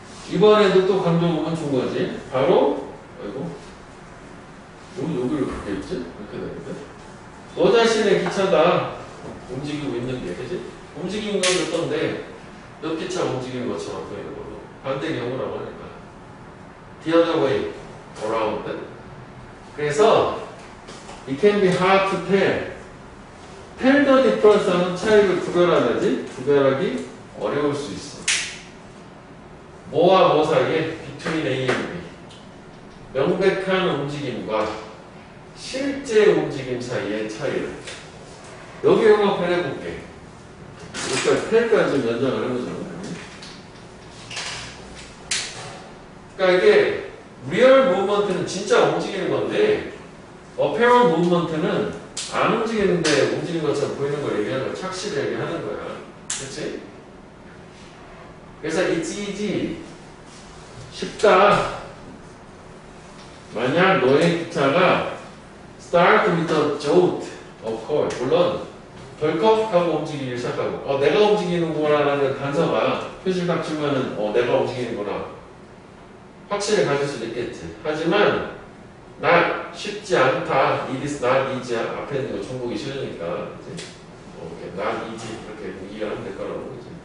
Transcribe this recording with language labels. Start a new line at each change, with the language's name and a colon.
Korean: 이번에도 또 강조구문 준 거지. 바로, 아이고. 여기를 그렇게 했지? 이렇게 되는데. 너 자신의 기차가 움직이고 있는 게, 그지? 움직이는 건 어떤데, 옆 기차가 움직이는 것처럼 보이는 거고. 반대 경우라고 하니까.
English: The other way around.
Korean: 그래서
English: it can be hard to tell. tell the difference
Korean: 하는 차이를 구별하기 어려울 수 있어. 뭐와 뭐 사이에
English: between A and B.
Korean: 명백한 움직임과 실제 움직임 사이의 차이를. 여기 영역을 해볼게. 여기까지 tell까지 좀 연장을 해보자. 그러니까 이게 리얼 무브먼트는 진짜 움직이는 건데 어페럴 무브먼트는 안 움직이는데 움직이는 것처럼 보이는 걸 얘기하는 거야. 착시를 얘기하는 거야. 그렇지? 그래서
English: it's easy.
Korean: 쉽다. 만약 너의 기차가
English: start with a jolt, of course.
Korean: 물론 덜컥 하고 움직이기 시작하고 내가 움직이는구나라는 단서가 표시를 딱 주면은 내가 움직이는구나. 확신을 가질 수도 있겠지. 하지만 not 쉽지 않다.
English: It is not easy.
Korean: 앞에 있는 거重複이 싫으니까 그치?
English: not easy
Korean: 이렇게 이해하면 될 거라고 그치?